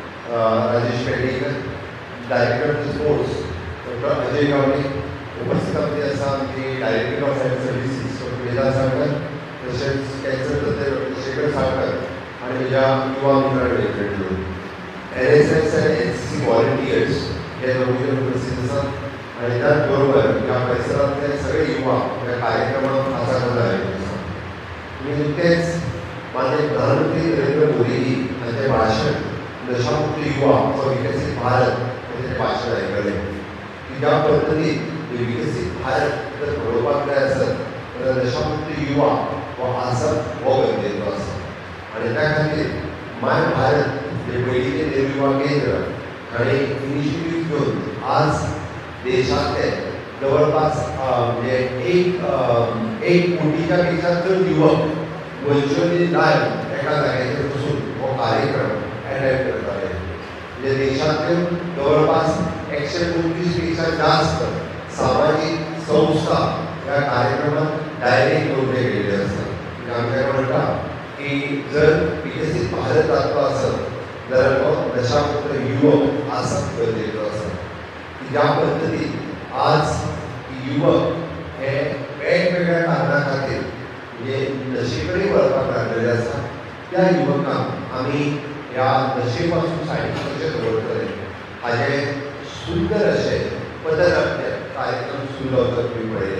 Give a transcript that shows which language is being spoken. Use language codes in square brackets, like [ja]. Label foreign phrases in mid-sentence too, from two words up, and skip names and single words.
[mr] राजेश पेडणेकर, [en] director of sports [mr] डॉक्टर अजय गावडे, उपस्थितांमध्ये असा आमचे [en] director of health services [mr] डॉक्टर वेदांत सावकर, तसेच कॅन्सर तज्ञ डॉक्टर शेखर सावकर आणि माझ्या युवा मित्रांकडे NSS आणि NCC व्हॉलंटियर्स हे दोघे उपस्थित असतात आणि त्याचबरोबर या परिसरातले सगळे युवा या कार्यक्रमात हजर आहेत. मी नुकतेच माननीय प्रधानमंत्री नरेंद्र मोदीजी यांचे भाषण दशामुक्त युवा व विकसित भारत हे भाषण [kok] ऐकले की ज्या पद्धतीत विकसित भारत जर घडोवपाक जाय आसत तर दशामुक्त युवा व आसप हो गरजेचो आसा आणि त्या खातीर माय भारत जे पयलींचे निर्विवाह केंद्र हांणी इनिशिएटीव घेवन आज देशातले जवळपास म्हणजे एक कोटीच्या पेक्षा चड युवक [en] virtually live [kok] एका जाग्याचेर बसून हो कार्यक्रम अटेंड करताले. [mr] म्हणजे देशांतल्यो जवळपास 129 पेक्षा जास्त सामाजिक संस्था ह्या कार्यक्रमात डायरेक्ट जोडले गेलेले असतात. [kok] म्हणजे आमच्याकडे म्हणटा की जर विकसित भारत जातलो आसत जाल्यार तो दशामुक्त युवक आसप गरजेचो आसा. ज्या पद्धतीत आज युवक हे वेगवेगळ्या कारणा खातीर म्हणजे नशेकडे वळपाक लागलेले आसा त्या युवकांक आमी ह्या नशेपासून सायडीक कशें दवरतले हाचे सुंदर अशे पथनाट्य कार्यक्रम सुरू जावपाक तुमी पळयले.